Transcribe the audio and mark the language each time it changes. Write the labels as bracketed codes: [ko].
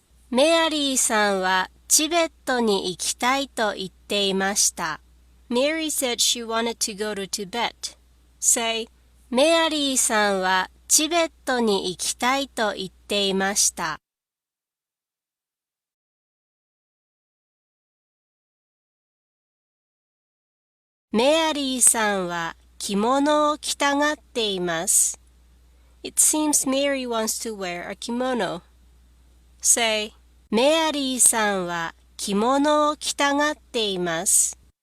[ja] メアリーさんはチベットに行きたいと言っていました。 [en] Mary said she wanted to go to Tibet. Say, [ja] メアリーさんはチベットに行きたいと言っていました。メアリーさんは着物を着たがっています。 [en] It seems Mary wants to wear a kimono. Say, [ja] メアリーさんは着物を着たがっています。